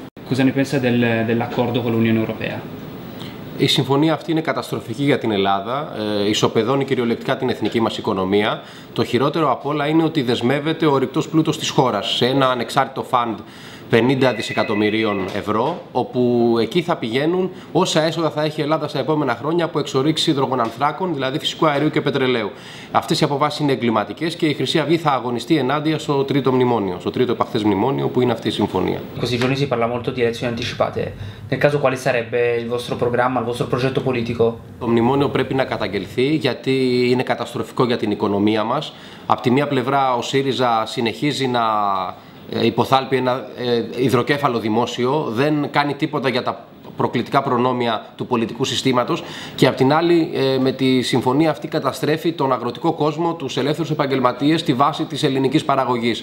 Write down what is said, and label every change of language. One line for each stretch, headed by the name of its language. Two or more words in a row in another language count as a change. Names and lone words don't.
Italian: Cosa ne pensa dell'accordo con l'Unione Europea?
Greek: Η συμφωνία αυτή είναι καταστροφική για την Ελλάδα, ισοπεδώνει κυριολεκτικά την εθνική μας οικονομία. Το χειρότερο απ' όλα είναι ότι δεσμεύεται ο ορυκτός πλούτος της χώρας σε ένα ανεξάρτητο φαντ 50 δισεκατομμυρίων ευρώ, όπου εκεί θα πηγαίνουν όσα έσοδα θα έχει η Ελλάδα στα επόμενα χρόνια από εξορίξεις υδρογονανθράκων, δηλαδή φυσικού αερίου και πετρελαίου. Αυτές οι αποφάσεις είναι εγκληματικές και η Χρυσή Αυγή θα αγωνιστεί ενάντια στο τρίτο μνημόνιο, στο τρίτο επαχθές μνημόνιο, που είναι αυτή η συμφωνία.
Italian: Questi giorni si parla molto di elezioni anticipate. Nel caso, quale sarebbe il vostro programma, il vostro progetto politico?
Greek: Το μνημόνιο πρέπει να καταγγελθεί γιατί είναι καταστροφικό για την οικονομία μας. Απ' τη μία πλευρά ο ΣΥΡΙΖΑ συνεχίζει να υποθάλπει ένα υδροκέφαλο δημόσιο, δεν κάνει τίποτα για τα προκλητικά προνόμια του πολιτικού συστήματος και απ' την άλλη με τη συμφωνία αυτή καταστρέφει τον αγροτικό κόσμο, τους ελεύθερους επαγγελματίες, στη βάση της ελληνικής παραγωγής.